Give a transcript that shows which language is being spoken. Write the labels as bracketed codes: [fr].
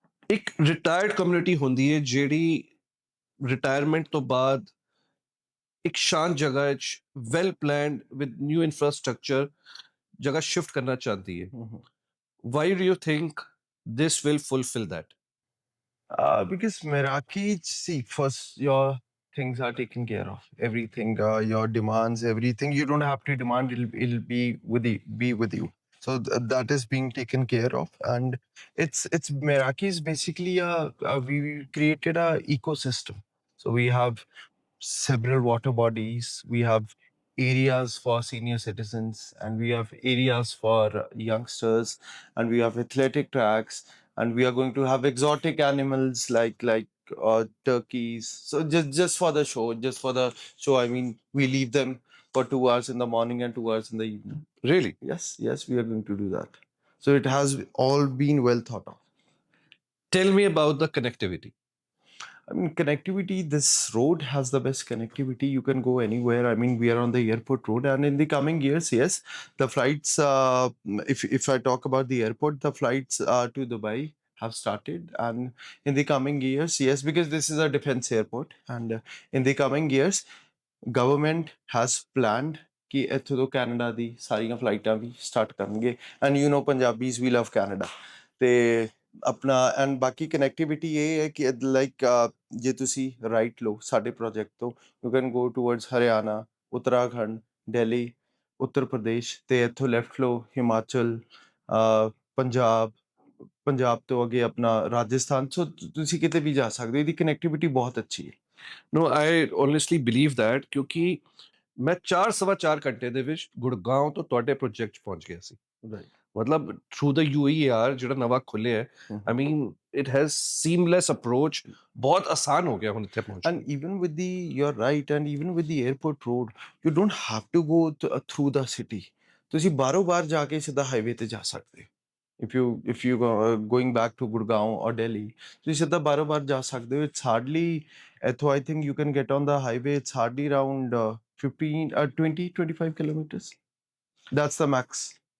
[pa] ਇੱਕ retired community ਹੁੰਦੀ ਹੈ ਜਿਹੜੀ ਰਿਟਾਇਰਮੈਂਟ ਤੋਂ ਬਾਅਦ ਇੱਕ ਸ਼ਾਂਤ ਜਗ੍ਹਾ ਵਿੱਚ [en] well planned with new infrastructure [pa] ਜਗ੍ਹਾ ਸ਼ਿਫਟ ਕਰਨਾ ਚਾਹਦੀ ਹੈ [en] Why do you think this will fulfil that because Meraki, see, first your things are taken care of. Everything, your demands, everything. You don't have to demand. It'll be with you. So that is being taken care of, and it's Meraki is basically we created a ecosystem. So we have several water bodies. We have areas for senior citizens, and we have areas for youngsters, and we have athletic tracks, and we are going to have exotic animals like turkeys. So just for the show, just for the show. I mean, we leave them for 2 hours in the morning and 2 hours in the evening. really Yes, we are going to do that. So it has all been well thought of. tell me about the connectivity I mean, connectivity, this road has the best connectivity. You can go anywhere. I mean, we are on the airport road, and in the coming years, yes, the flights, if I talk about the airport, the flights to Dubai have started. And in the coming years, yes, because this is a defense airport, and in the coming years, government has planned [pa] ਕਿ ਇੱਥੋਂ ਤੋਂ Canada ਦੀ ਸਾਰੀਆਂ ਫਲਾਈਟਾਂ ਵੀ start ਕਰਨਗੇ and you know Punjabis we love Canada ਤੇ ਆਪਣਾ and ਬਾਕੀ connectivity ਇਹ ਹੈ ਕਿ ਲਾਈਕ ਜੇ ਤੁਸੀਂ ਰਾਈਟ ਲਓ ਸਾਡੇ ਪ੍ਰੋਜੈਕਟ ਤੋਂ [en] you can go towards [pa] Haryana Uttarakhand Delhi Uttar Pradesh ਤੇ ਇੱਥੋਂ ਲੈਫਟ ਲਓ ਹਿਮਾਚਲ ਪੰਜਾਬ ਤੋਂ ਅੱਗੇ ਆਪਣਾ ਰਾਜਸਥਾਨ ਸੋ ਤੁਸੀਂ ਕਿਤੇ ਵੀ ਜਾ ਸਕਦੇ ਹੋ ਇਹਦੀ ਕਨੈਕਟੀਵਿਟੀ ਬਹੁਤ ਅੱਛੀ ਹੈ [en] no I honestly believe that [pa] ਕਿਉਂਕਿ ਮੈਂ 4.25 ਘੰਟੇ ਦੇ ਵਿੱਚ ਗੁੜਗਾਉਂ ਤੋਂ ਤੁਹਾਡੇ ਪ੍ਰੋਜੈਕਟ 'ਚ ਪਹੁੰਚ ਗਿਆ ਸੀ ਮਤਲਬ ਥਰੂ ਦਾ UAR ਜਿਹੜਾ ਨਵਾਂ ਖੁੱਲਿਆ ਹੈ [en] I mean it has seamless approach [pa] ਬਹੁਤ ਆਸਾਨ ਹੋ ਗਿਆ ਹੁਣ ਇੱਥੇ ਪਹੁੰਚਣਾ [en] And even with the, you're right, and even with the airport road, you don't have to go through the city. [pa] ਤੁਸੀਂ ਬਾਰੋਂ ਬਾਰ ਜਾ ਕੇ ਸਿੱਧਾ ਹਾਈਵੇ ਤੇ ਜਾ ਸਕਦੇ ਹੋ [en] if you going back to Gurgaon or Delhi [pa] ਤੁਸੀਂ ਸਿੱਧਾ ਬਾਰੋਂ ਬਾਰ ਜਾ ਸਕਦੇ ਹੋ [en] it's hardly [pa] ਇੱਥੋਂ [en] I think you can get on the highway it's hardly around 25 kilometers that's the max.